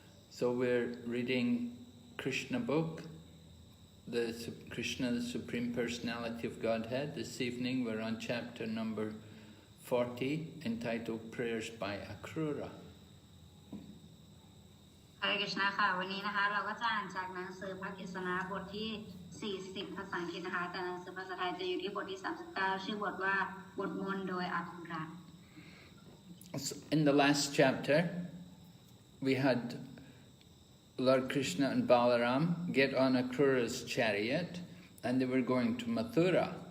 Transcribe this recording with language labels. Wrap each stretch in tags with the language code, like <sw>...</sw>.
<en>So we're reading Krishna book, Krishna, the Supreme Personality of Godhead. This evening we're on chapter number 40, entitled Prayers by Akrura.</en> <th>Hare Krishna ค่ะวันนี้นะคะเราก็จะอ่านจากหนังสือพระกฤษณาบทที่40ภาษาอังกฤษนะคะแต่หนังสือภาษาไทยจะอยู่ที่บทที่39ชื่อบทว่าบทมนต์โดยอัคระ</th> <en>In the last chapter we had Lord Krishna and Balaram get on Akrura's chariot and they were going to Mathura.</en>